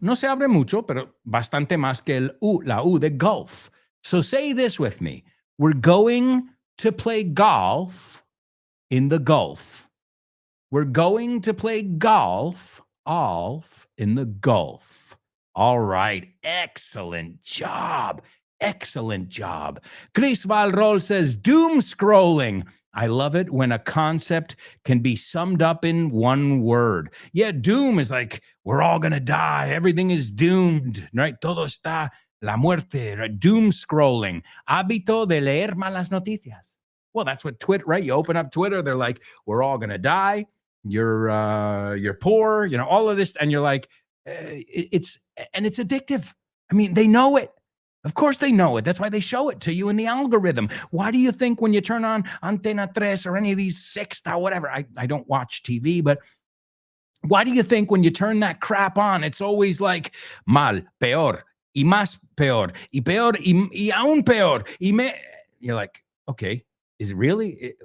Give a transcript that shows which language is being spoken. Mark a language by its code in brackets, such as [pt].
[es] No se abre mucho, pero bastante más que el la U de golf. [en] So say this with me. We're going to play golf in the Gulf. We're going to play golf in the Gulf. All right. Excellent job. Excellent job. Chris Valrol says, doom scrolling. I love it when a concept can be summed up in one word. Yeah, doom is like, we're all going to die. Everything is doomed, right? [es] Todo está la muerte, [en] right? [es] Doom scrolling. Hábito de leer malas noticias. [en] Well, that's what Twitter, right? You open up Twitter, they're like, we're all going to die. You're poor, all of this. And you're like, it's addictive. I mean, they know it. Of course they know it. That's why they show it to you in the algorithm. Why do you think when you turn on Antena 3 or any of these Sexta, whatever, I don't watch TV, but why do you think when you turn that crap on, it's always like [es] mal, peor, y más peor, y peor, y aún peor, [en] You're like, okay, is it really?